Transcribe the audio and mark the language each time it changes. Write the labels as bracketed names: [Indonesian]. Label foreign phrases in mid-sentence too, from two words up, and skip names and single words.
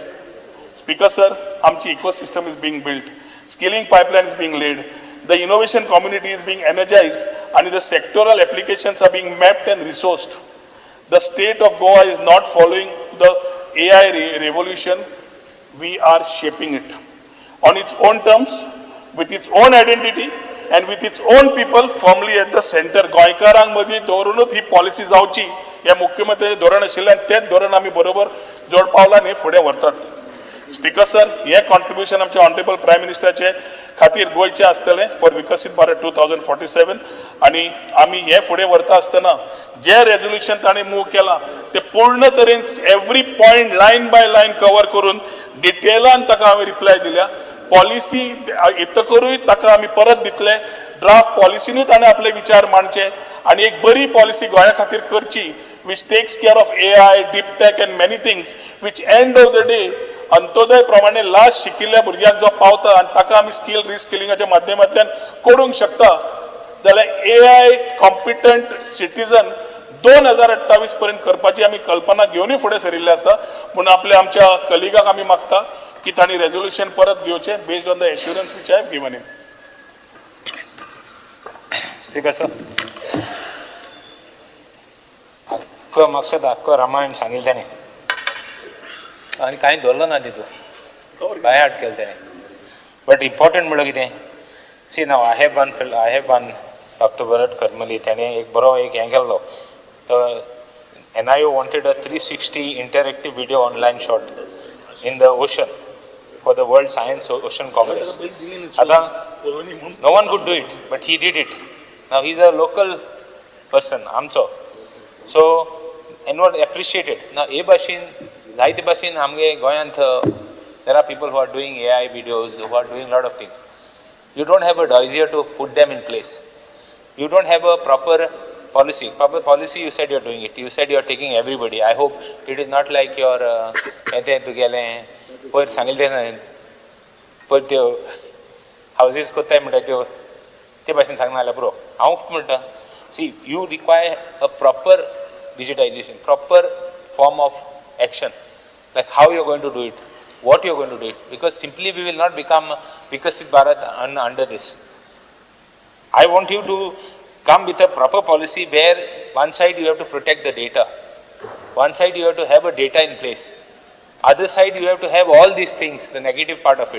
[English] Speaker sir, Amchi ecosystem is being built, skilling pipeline is being laid, the innovation community is being energized, and the sectoral applications are being mapped and resourced. The state of Goa is not following the AI revolution, we are shaping it on its own terms, with its own identity, and with its own people firmly at the center. [Konkani] गोंयकारांमदी दवरूनच ही पॉलिसी जावची हे मुख्यमंत्री धोरण आशिल्लें आनी तेंच धोरण आमी बरोबर जोड पावलांनी फुडें व्हरतात. स्पीकर सर, हे कॉन्ट्रिब्युशन आमच्या [English] honourable prime [Konkani] मिनिस्टराचे खातीर गोंयचें आसतलें फॉर विकसीत भारत 2047 आनी आमी हे फुडें व्हरता आसतना जे रेजोल्युशन ताणें मूव केलां ते पूर्ण तरेन [English] every point line by line cover [Konkani] करून डिटेलान ताका हांवें रिप्लाय दिल्या. पॉलिसी येतकरूय ताका आमी परत दितले, ड्राफ्ट पॉलिसीनूय ताणें आपले विचार मांडचे आनी एक बरी पॉलिसी गोंया खातीर करची [English] which takes care of AI, deep tech and many things which end of the day [Konkani] अंत्योदय प्रमाणे लास्ट शिकिल्ल्या भुरग्याक जो पावता आनी ताका आमी स्किल रिस्किलिंगाच्या माध्यमांतल्यान करूंक शकता जाल्यार [English] AI competent citizen [Konkani] 2028 पर्यंत करपाची आमी कल्पना घेवनूय फुडें सरिल्ले आसा. म्हणून आपल्या आमच्या कलिगाक आमी मागता की तांणी रेजोल्युशन परत घेवचें [English] based on the assurance which I have given him. [Konkani] स्पीकर सर, अख्खो मकसद अख्खो रामायण सांगिल्लें ताणें आनी कांय दवरलो ना तितून [English] by heart [Konkani] केलें ताणें. [English] but important [Konkani] म्हणल्यार कितें, [English] see now I have one [Konkani] डॉक्टर भरत करमली ताणें एक बरो एक हें केल्लो. [English] NIO wanted a 360 interactive video online shot in the ocean for the World Science Ocean Congress. No one could do it, but he did it. Now he's a local person, amcho. So, anyone appreciated. Now, a bashin, [Konkani] zaite bashin, amge goyant. [English] There are people who are doing AI videos, who are doing a lot of things. You don't have a dossier to put them in place. You don't have a proper policy. Proper policy, you said you're doing it. You said you're taking everybody. I hope it is not like your [Konkani] पयर सांगिल्लें पयर त्यो हावजीस कोत्ताय म्हणटा त्यो ते भाशेन सांगना जाल्यार पुरो. हांव म्हणटा, [English] See you require a proper digitisation, proper form of action, like how you're going to do it, what you're going to do it, because simply we will not become Vikasit Bharat under this. I want you to come with a proper policy where one side you have to protect the data, one side you have to have a data in place, other side you have to have all these things, the negative part of it.